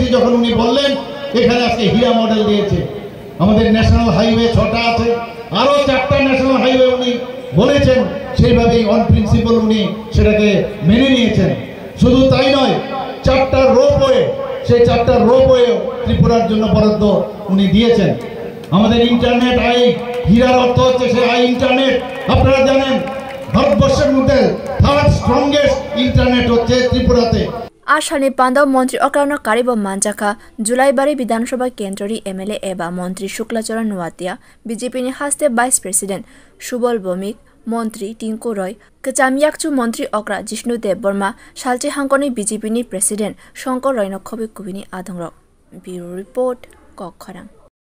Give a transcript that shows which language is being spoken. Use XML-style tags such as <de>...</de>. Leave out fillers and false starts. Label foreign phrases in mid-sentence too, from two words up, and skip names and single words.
<bn>যখন উনি বললেন এখানে আজকে হীরা মডেল দিয়েছে আমাদের ন্যাশনাল হাইওয়ে 6টা আছে আরো 4টা ন্যাশনাল হাইওয়ে উনি বলেছেন সেইভাবেই অন প্রিন্সিপাল উনি সেটাকে মেনে নিয়েছেন শুধু তাই নয় 4টা রোপওয়ে সেই 4টা রোপওয়ে ত্রিপুরার জন্য বরাদ্দ উনি দিয়েছেন আমাদের ইন্টারনেট আই হীরার অর্থ হচ্ছে সেই আই ইন্টারনেট আপনারা জানেন ভারতবর্ষের মধ্যে থার্ড স্ট্রংগেস্ট ইন্টারনেট হচ্ছে ত্রিপুরাতে</bn> <trp>आसामनि पांडव मंत्री अक्राउन कारिब मानजाखा जुलाईबारी विधानसभा केन्द्रनि एमएलए एबा मंत्री शुक्लाचरण नोवातिया बीजेपी नि हास्ते वाइस प्रेसिडेंट सुबल भौमिक मंत्री टिंकु रॉय कचामियाकचु मंत्री अक्रा जिष्णु देव वर्मा सालचे हांगकनि बीजेपी नि प्रेसिडेंट शंकर रॉय नखबि कुबिनि आदंग ब्यूरो रिपोर्ट कखरां।</trp>